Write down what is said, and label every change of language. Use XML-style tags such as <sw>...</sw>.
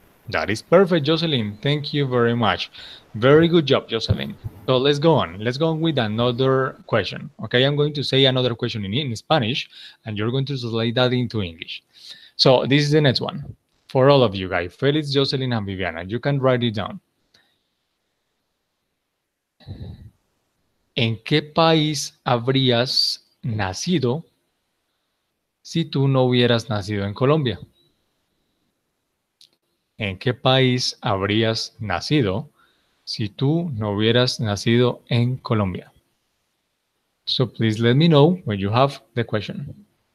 <en>That is perfect, Jocelyn. Thank you very much. Very good job, Jocelyn. So let's go on. Let's go on with another question. Okay, I'm going to say another question in Spanish, and you're going to translate that into English. So this is the next one. For all of you guys, Felix, Jocelyn, and Viviana, you can write it down.</en> <es>¿En qué país habrías nacido si tú no hubieras nacido en Colombia? ¿En qué país habrías nacido si tú no hubieras nacido en Colombia?</es> <en>So please let me know when you have the question.</en>